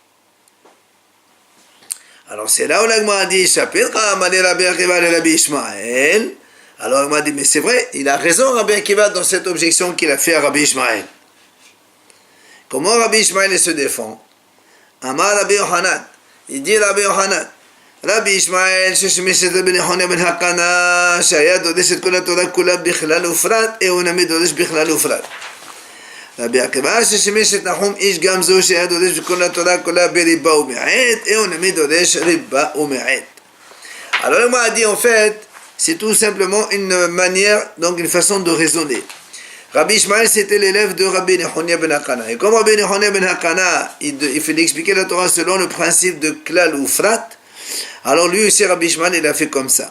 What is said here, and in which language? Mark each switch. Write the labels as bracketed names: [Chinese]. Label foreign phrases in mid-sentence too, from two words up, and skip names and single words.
[French] Alors c'est là où la Gemara dit chapitre Amale Rabbi Akiva le Rabbi Ishmael. Alors la Gemara dit mais c'est vrai, il a raison Rabbi Akiva dans cette objection qu'il a fait à Rabbi Ishmael. Comment Rabbi Ishmael se défend? [Hebrew] אמר רבי יוחנן, [French] il dit [Hebrew] Rabbi Yohanan, Rabbi Ishmael ששמיש את רבי נחוניה בן הקנה שהיה דורש את כל התורה כולה בכלל ופרט הוא נמי דורש בכלל ופרט. רבי עקיבא ששימש את נחום איש גם זו שהיה דורש בכל התורה כולה בריבה ומעט, הוא נמי דורש ריבה ומעט. [French] Alors le mot a dit en fait, c'est tout simplement une manière, donc une façon de raisonner. Rabbi Ishmael c'était l'élève de Rabbi Nechonia ben Hakana. Et comme Rabbi Nechonia ben Hakana, il fait expliquer la Torah selon le principe de [Hebrew] כלל ופרט, [French] alors lui aussi Rabbi Ishmael il a fait comme ça.